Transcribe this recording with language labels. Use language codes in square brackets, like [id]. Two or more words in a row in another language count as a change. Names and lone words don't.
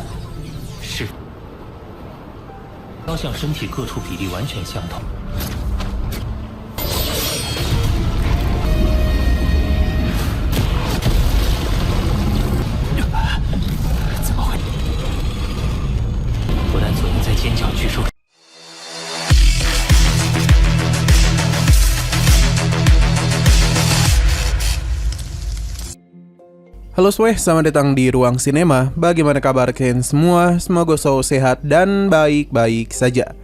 [zh] 是，雕像身体各处比例完全相同。怎么会？不但左右在尖角巨兽。 [id] Halo semuanya, selamat datang di Ruang Sinema. Bagaimana kabar kalian semua? Semoga selalu sehat dan baik-baik saja.